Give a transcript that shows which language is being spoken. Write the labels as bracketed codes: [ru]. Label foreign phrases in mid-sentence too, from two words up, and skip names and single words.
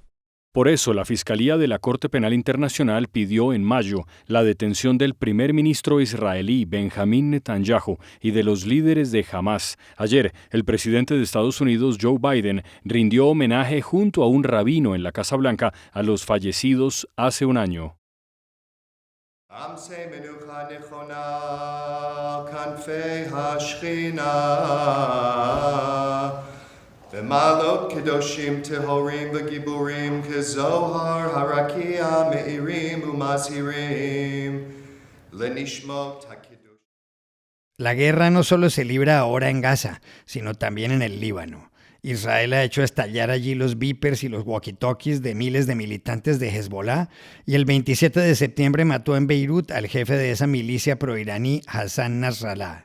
[es] Por eso, la Fiscalía de la Corte Penal Internacional pidió en mayo la detención del primer ministro israelí Benjamín Netanyahu y de los líderes de Hamás. Ayer, el presidente de Estados Unidos, Joe Biden, rindió homenaje junto a un rabino en la Casa Blanca a los fallecidos hace un año. [he] עמסי מנוחה נכונה, כנפי השכינה, ומעלות קדושים טהורים וגיבורים, כזוהר הרקיע מאירים ומזהירים, לנשמות הקדוש. [es] La guerra no solo se libra ahora en Gaza, sino también en el Líbano. Israel ha hecho estallar allí los beepers y los walkie-talkies de miles de militantes de Hezbollah y el 27 de septiembre mató en Beirut al jefe de esa milicia proiraní, Hassan Nasrallah.